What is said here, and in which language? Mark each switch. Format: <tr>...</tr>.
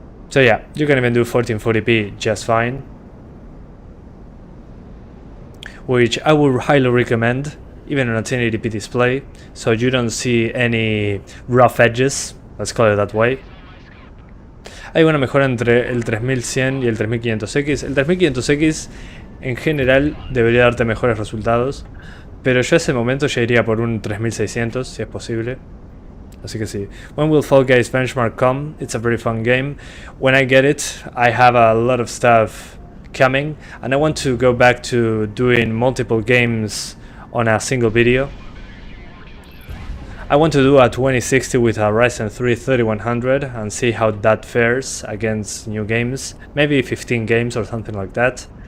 <en>So yeah, you can even do 1440p just fine. Which I would highly recommend, even on a 1080p display, so you don't see any rough edges, let's call it that way.</en> <es>Hay una mejora entre el 3100 y el 3500X. El 3500X en general debería darte mejores resultados, pero yo a ese momento ya iría por un 3600 si es posible. Así que sí.</es> <en>When will Fall Guys benchmark come? It's a very fun game. When I get it, I have a lot of stuff coming, and I want to go back to doing multiple games on a single video. I want to do a 2060 with a Ryzen 3 3100 and see how that fares against new games, maybe 15 games or something like that.</en>